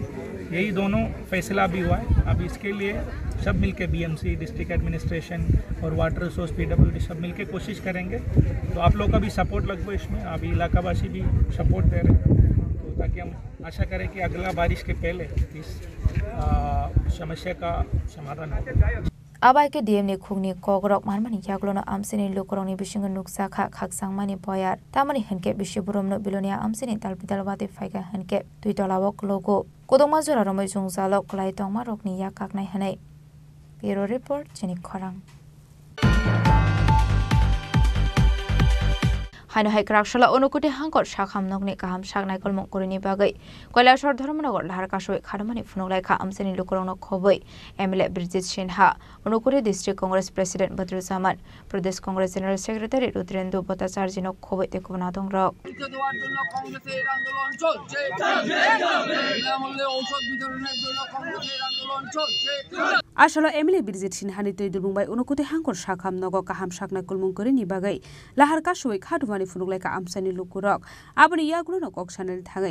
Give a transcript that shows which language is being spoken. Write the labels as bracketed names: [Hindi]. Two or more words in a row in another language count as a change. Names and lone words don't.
[Hindi] यही दोनों फैसला भी हुआ है। अब इसके लिए सब मिलके BMC, [English] district administration [Hindi] और [English] water resource [Hindi] PWD सब मिलके कोशिश करेंगे। तो आप लोग का भी सपोर्ट लगभग इसमें, अभी इलाकावासी भी सपोर्ट दे रहे हैं, तो ताकि हम आशा करें कि अगला बारिश के पहले इस समस्या का समाधान हो। [Kok Borok] Abai ke DM ni khungni kogrok marmani yaglona amsini lokorongni bisinga nuksa kha khaksangmani boyar tamani henke bishiburomno bilonia amsini dalbidalwate faiga henke tuitolawok logo kodongma jora romoi jungzalo klai tongma rokni yakaknai hanai [English] Bureau Report [Kok Borok] Chini Khorang Haino Haikrakshla Onukuti Hankor Shakham Nogni Kaham Shagnai Kolmok Korini Bagai Koilashor Dharmanagar Laharkashoi Khadamani Funolaika Amsini Lukorong Khoboi MLA Bridget Shinha Onukuri [English] District Congress President [Kok Borok] Badru Zaman [English] Pradesh Congress General Secretary [Kok Borok] Rudrendu Bhattacharya no Khoboi Tekobonatong Rok Ashalo MLA Bridget Shinha ni Tei Dubungbai Onukuti Hankor Shakham Nogo Kaham Shagnai Kolmok Korini Bagai Laharkashoi Khadwani Funulaika Amsani Lukurok Abani Yagulo Kokshanel Thangai